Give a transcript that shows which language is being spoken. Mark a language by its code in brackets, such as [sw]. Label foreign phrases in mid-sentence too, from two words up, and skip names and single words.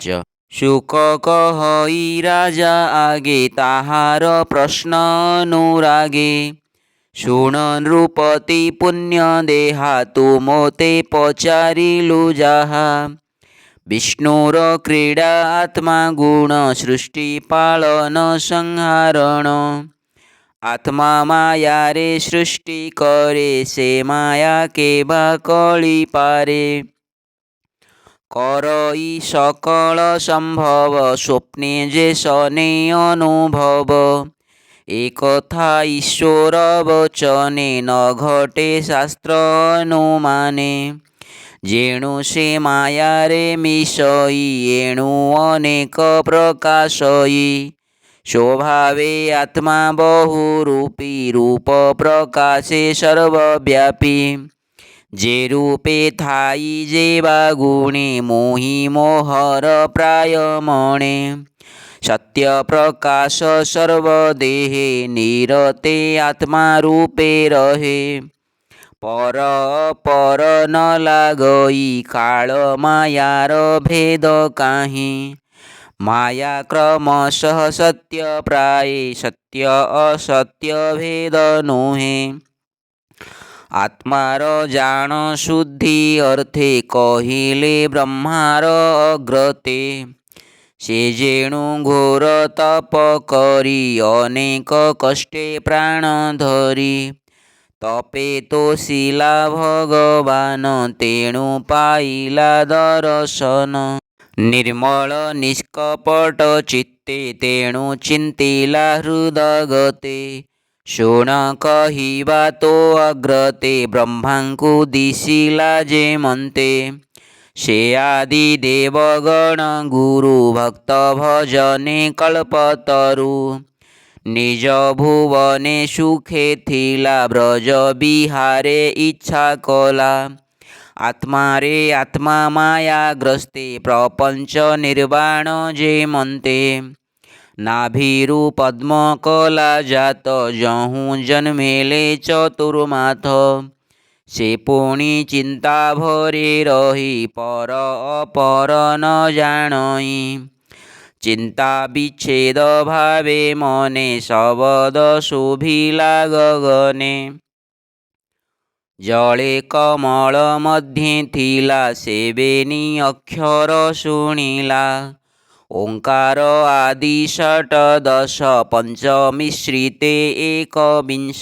[or] ଶୁକ କହଇ ରାଜା ଆଗେ ତାହାର ପ୍ରଶ୍ନ ଅନୁରାଗେ। ଶୁଣ ନୃପତି ପୁଣ୍ୟ ଦେହା ତୁ ମୋତେ ପଚାରିଲୁ ଜାହା। ବିଷ୍ଣୁର କ୍ରୀଡା ଆତ୍ମା ଗୁଣ ସୃଷ୍ଟି ପାଳନ ସଂହାରଣ। ଆତ୍ମା ମାୟା ରେ ସୃଷ୍ଟି କରେ ସେ ମାୟା କେ ବା କଳି ପାରେ। କରଇ ସକଳ ସମ୍ଭବ ସ୍ୱପ୍ନେ ଜେ ସନେ ଅନୁଭବ। ଏକ ଥା ଈଶ୍ୱର ବଚନେ ନ ଘଟେ ଶାସ୍ତ୍ର ଅନୁମାନେ। ଜେଣୁ ସେ ମାୟା ରେ ମିଶଇ ଏଣୁ ଅନେକ ପ୍ରକାଶଇ। ସ୍ୱଭାବେ ଆତ୍ମା ବହୁରୂପୀ ରୂପ ପ୍ରକାଶେ ସର୍ବବ୍ୟାପୀ। ଜେ ରୂପେ ଥାଇ ଜେବା ଗୁଣେ ମୋହି ମୋହର ପ୍ରାୟ ମଣେ। ସତ୍ୟ ପ୍ରକାଶ ସର୍ବଦେହେ ନିରତେ ଆତ୍ମା ରୂପେ ରହେ। ପର ପର ନ ଲାଗଇ କାଳ ମାୟାର ଭେଦ କାହିଁ। ମାୟା କ୍ରମଶଃ ସତ୍ୟ ପ୍ରାୟ ସତ୍ୟ ଅସତ୍ୟ ଭେଦ ନୁହେ। ଆତ୍ମାର ଜାନ ଶୁଦ୍ଧି ଅର୍ଥେ କହିଲେ ବ୍ରହ୍ମାର ଅଗ୍ରତେ। ସେ ଜେଣୁ ଘୋର ତପ କରି ଅନେକ କଷ୍ଟେ ପ୍ରାଣ ଧରି। ତପେ ତୋ ଶିଳା ଭଗବାନ ତେଣୁ ପାଇଲା ଦର୍ଶନ। ନିର୍ମଳ ନିଷ୍କପଟ ଚିତ୍ତେ ତେଣୁ ଚିନ୍ତିଲା ହୃଦଗତେ। ଶୁଣ କହିବା ତୋ ଅଗ୍ରତେ ବ୍ରହ୍ମାଙ୍କୁ ଦିଶିଲା ଜେ ମନ୍ତେ। ସେ ଆଦି ଦେବଗଣ ଗୁରୁ ଭକ୍ତ ଭଜନେ କଳ୍ପତରୁ। ନିଜ ଭୁବନେ ସୁଖେ ଥିଲା ବ୍ରଜ ବିହାରେ ଇଚ୍ଛା କଲା। ଆତ୍ମା ରେ ଆତ୍ମା ମାୟା ଗ୍ରସ୍ତେ ପ୍ରପଞ୍ଚ ନିର୍ବାଣ ଜେ ମନ୍ତେ। ନାଭିରୁ ପଦ୍ମ କଲା ଜାତ ଜହୁଁ ଜନ୍ମେଲେ ଚତୁର୍ମାଥ। ସେ ପୁଣି ଚିନ୍ତା ଭରେ ରହି ପର ଅପର ନ ଜାଣଇ। ଚିନ୍ତା ବିଚ୍ଛେଦ ଭାବେ ମନେ ଶବଦ ଶୋଭିଲା ଗଗନେ। ଜଳେ କମଳ ମଧ୍ୟେ ଥିଲା ସେବେନି ଅକ୍ଷର ଶୁଣିଲା। ଓଁକାର ଆଦି ଷଟ୍ଦଶ ପଞ୍ଚମିଶ୍ରିତେ ଏକବିଂଶ।